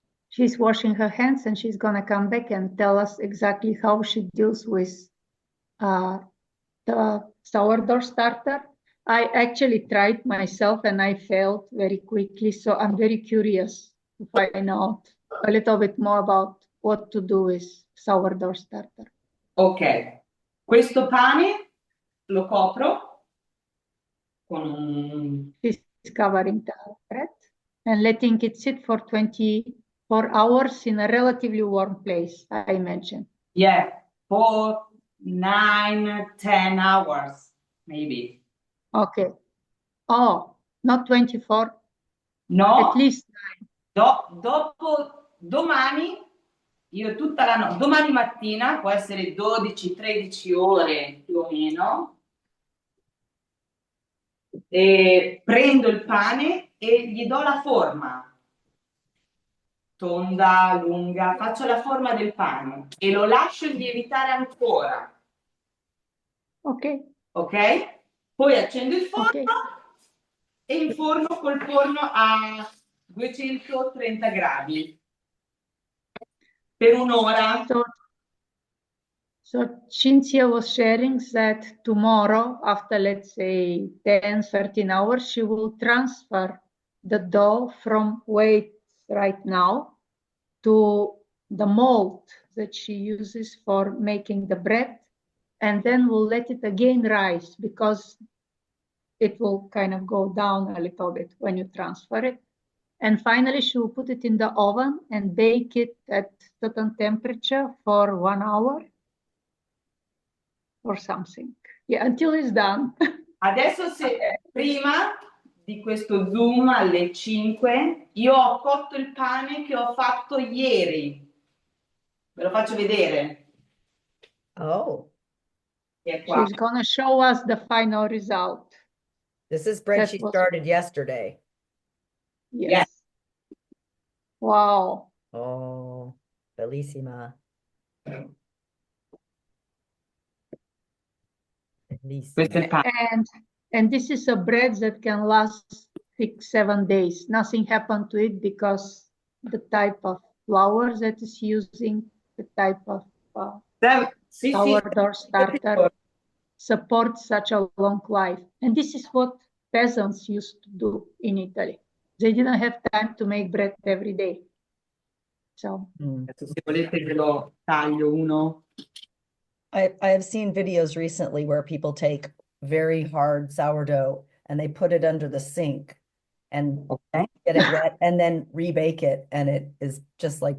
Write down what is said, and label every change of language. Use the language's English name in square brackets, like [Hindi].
[English] She's washing her hands and she's gonna come back and tell us exactly how she deals with the sourdough starter. I actually tried myself and I failed very quickly, so I'm very curious to find out a little bit more about what to do with sourdough starter. [Italian] Ok, questo pane lo copro con un... [English] She's covering the bread and letting it sit for 24 hours in a relatively warm place, I imagine. Yeah, for 9-10 hours, maybe. Okay. Oh, not 24, No, at least 9. [Italian] dopo domani, io tutta la notte, domani mattina, può essere 12-13 ore più o meno, e prendo il pane e gli do la forma. Tonda, lunga, faccio la forma del pane e lo lascio lievitare ancora. Ok. Ok? Poi accendo il forno Ok. e inforno col forno a 230 gradi per un'ora. [English] So Cinzia was sharing that tomorrow, after let's say 10, 13 hours, she will transfer the dough from weight right now to the mold that she uses for making the bread, and then we'll let it again rise because it will kind of go down a little bit when you transfer it. And finally, she will put it in the oven and bake it at certain temperature for 1 hour or something. Yeah, until it's done. [Italian] Adesso prima di questo Zoom alle 5, io ho cotto il pane che ho fatto ieri. Ve lo faccio vedere. Oh, È qua. [English] She's gonna show us the final result. this is bread she started yesterday. Yes. Yeah. Wow. [Italian] Oh, bellissima. Questo è il pane. [English] And this is a bread that can last 6-7 days. Nothing happened to it because the type of flour that is using, the type of sourdough starter supports such a long life. And this is what peasants used to do in Italy. They didn't have time to make bread every day. So [Italian] Adesso, se volete ve lo taglio uno [English] I have seen videos recently where people take very hard sourdough and they put it under the sink and Ok. get it wet and then rebake it, and it is just like